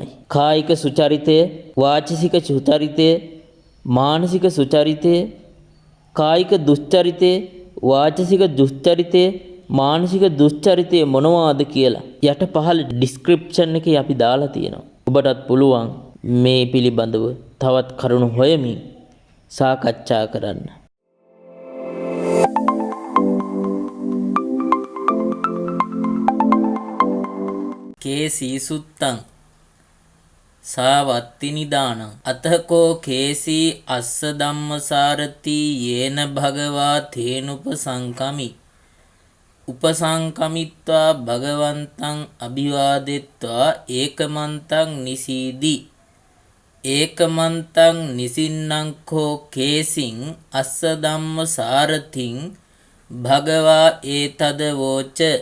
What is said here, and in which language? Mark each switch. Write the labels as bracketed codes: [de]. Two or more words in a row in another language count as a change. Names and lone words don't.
[si] කායික සුචරිතය, වාචසික සුචරිතය, මානසික සුචරිතය, කායික දුස්චරිතය, වාචසික දුස්චරිතය, මානසික දුස්චරිතය මොනවාද කියලා යට පහළ ඩිස්ක්‍රිප්ෂන් එකේ අපි දාලා තියෙනවා. ඔබටත් පුළුවන් මේ පිළිබඳව තවත් කරුණු හොයමින් සාකච්ඡා කරන්න. [pi] කේසී සුත්තං සාවත්ති නිදානං අතකෝ කේසී අස්ස ධම්මසාරති යේන භගවා තේනුපසංකමි උපසංකමිත්වා භගවන්තං අභිවාදෙත්වා ඒකමන්තං නිසීදී ඒකමන්තං නිසින්නං කෝ කේසින් අස්ස ධම්ම සාරතින් භගවා ඒතද වෝච